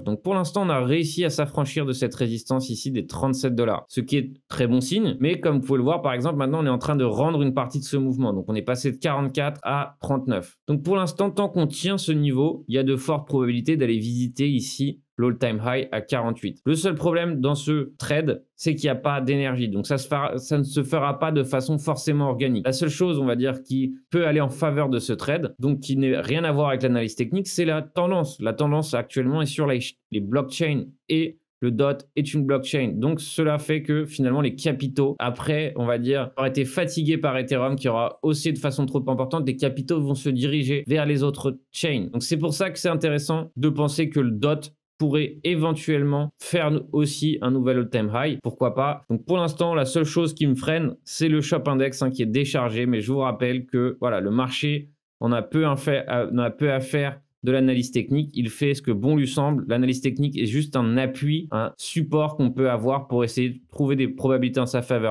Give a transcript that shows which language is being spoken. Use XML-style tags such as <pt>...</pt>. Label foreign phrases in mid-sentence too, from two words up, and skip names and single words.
<fr>Donc pour l'instant, on a réussi à s'affranchir de cette résistance ici des 37 $. Ce qui est très bon signe. Mais comme vous pouvez le voir, par exemple, maintenant, on est en train de rendre une partie de ce mouvement. Donc on est passé de 44 à 39. Donc pour l'instant, tant qu'on tient ce niveau, il y a de fortes probabilités d'aller visiter ici l'</fr> <en>all-time high</en> <fr>à 48. Le seul problème dans ce trade, c'est qu'il n'y a pas d'énergie. Donc ça ne se fera pas de façon forcément organique. La seule chose, on va dire, qui peut aller en faveur de ce trade, donc qui n'a rien à voir avec l'analyse technique, c'est la tendance. La tendance actuellement est sur les blockchains et le DOT est une blockchain. Donc cela fait que finalement les capitaux, après, on va dire, auraient été fatigués par Ethereum qui aura haussé de façon trop importante, les capitaux vont se diriger vers les autres chains. Donc c'est pour ça que c'est intéressant de penser que le DOT pourrait éventuellement faire aussi un nouvel</fr> <en>all-time high.</en> <fr>Pourquoi pas? Donc pour l'instant, la seule chose qui me freine, c'est le Shop Index qui est déchargé. Mais je vous rappelle que voilà, le marché, on a peu à faire de l'analyse technique. Il fait ce que bon lui semble. L'analyse technique est juste un appui, un support qu'on peut avoir pour essayer de trouver des probabilités en sa faveur.</fr>